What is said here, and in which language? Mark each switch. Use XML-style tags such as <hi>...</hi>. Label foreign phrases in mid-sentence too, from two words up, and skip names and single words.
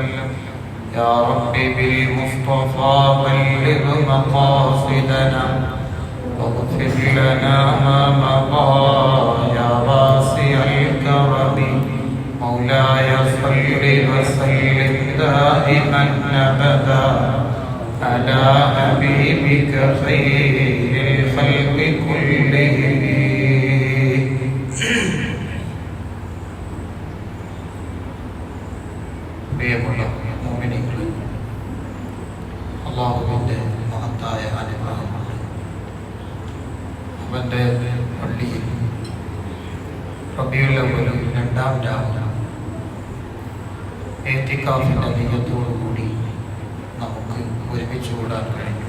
<ar>يا رب بالمصطفى بلغ مقاصدنا واغفر لنا ما مضى يا واسع الكرم. مولاي صل وسلم دائما أبدا على حبيبك خير الخلق كلهم.</ar> <ml>പ്രിയമുള്ള മുഅ്മിനീങ്ങളെ, അല്ലാഹുവിൻ്റെ മഹത്തായ അനുഗ്രഹമാണ് അവൻ്റെ പള്ളിയിൽ റബീഉൽ അവ്വൽ 2-ാം രാവ് ഇഅ്തികാഫിൻ്റെ നിയ്യത്തോടുകൂടി നമുക്ക് ഒരുമിച്ച് കൂടാൻ കഴിഞ്ഞു.</ml>